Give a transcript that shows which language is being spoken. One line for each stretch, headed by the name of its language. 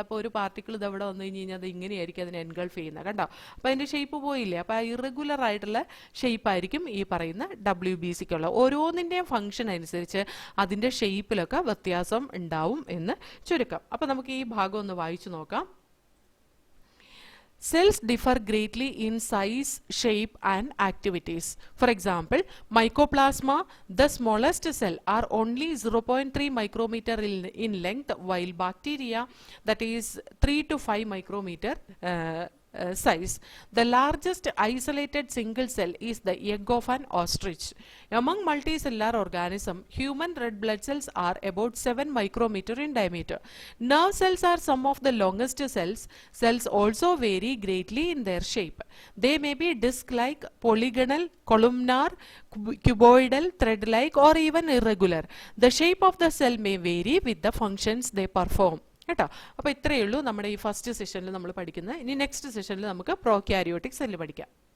Malayalam: അപ്പോൾ ഒരു പാർട്ടിക്കിൾ ഇത് അവിടെ വന്നു കഴിഞ്ഞ് കഴിഞ്ഞാൽ അത് ഇങ്ങനെയായിരിക്കും അതിനെ എൻഗൾഫ് ചെയ്യുന്നത്, കണ്ടോ. അപ്പോൾ അതിൻ്റെ ഷേപ്പ് പോയില്ലേ. അപ്പോൾ ആ ഇറഗുലർ ആയിട്ടുള്ള ഷേപ്പായിരിക്കും ഈ പറയുന്ന WBCക്കുള്ള. ഓരോന്നിൻ്റെയും ഫംഗ്ഷൻ അനുസരിച്ച് അതിൻ്റെ ഷേപ്പിലൊക്കെ വ്യത്യാസം ഉണ്ടാവും എന്ന് ചുരുക്കം. അപ്പോൾ നമുക്ക് ഈ ഭാഗം ഒന്ന് വായിച്ചു നോക്കാം.
English: Cells differ greatly in size, shape and activities. For example, mycoplasma, the smallest cell, are only 0.3 micrometer in length, while bacteria, that is 3 to 5 micrometer size. The largest isolated single cell is the egg of an ostrich. Among multicellular organisms, human red blood cells are about 7 micrometer in diameter. Nerve cells are some of the longest cells. Cells also vary greatly in their shape. They may be disc-like, polygonal, columnar, cuboidal, thread-like or even irregular. The shape of the cell may vary with the functions they perform.
Malayalam: കേട്ടോ. അപ്പോൾ ഇത്രയേ ഉള്ളൂ നമ്മുടെ ഈ first സെഷനിൽ നമ്മൾ പഠിക്കുന്നത്. ഇനി നെക്സ്റ്റ് സെഷനിൽ നമുക്ക് പ്രോക്യാരിയോട്ടിക് സെല്ല് പഠിക്കാം.